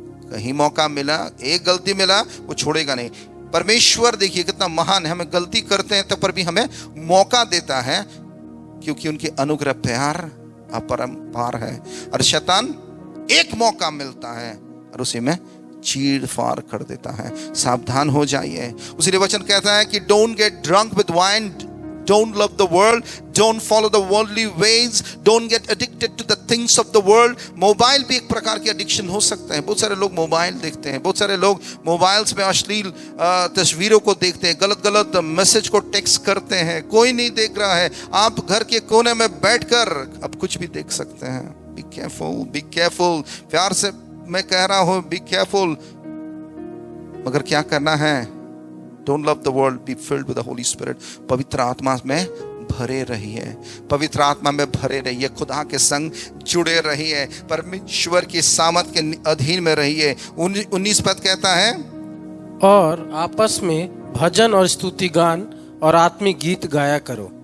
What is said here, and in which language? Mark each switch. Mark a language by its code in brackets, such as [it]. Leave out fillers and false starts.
[hi] कहीं मौका मिला, एक गलती मिला, वो छोड़ेगा नहीं। परमेश्वर देखिए कितना महान है, हमें गलती करते हैं तब पर भी हमें मौका देता है, क्योंकि उनके अनुग्रह प्यार अपरंपार है। और शैतान एक मौका मिलता है और उसी में चीड़ फाड़ कर देता है। सावधान हो जाइए। उसी वचन कहता है कि [en] Don't get drunk with wine, don't love the world, don't follow the worldly ways, don't get addicted to the things of the world। [hi] Mobile भी एक प्रकार की एडिक्शन हो सकता है। बहुत सारे लोग मोबाइल देखते हैं, बहुत सारे लोग मोबाइल्स में अश्लील तस्वीरों को देखते हैं, गलत गलत मैसेज को टेक्स्ट करते हैं, कोई नहीं देख रहा है, आप घर के कोने में बैठकर अब कुछ भी देख सकते हैं। [en] be careful, be careful, [hi] प्यार से मैं कह रहा हूं [en] Be careful. [hi] मगर क्या करना है, [en] Don't love the world, be filled with the Holy Spirit। [hi] पवित्र आत्मा में भरे रहिए, पवित्र आत्मा में भरे रहिए, खुदा के संग जुड़े रहिए, परमेश्वर की सामर्थ के अधीन में रहिए। 19 पद कहता है और आपस में भजन और स्तुति गान और आत्मिक गीत गाया करो।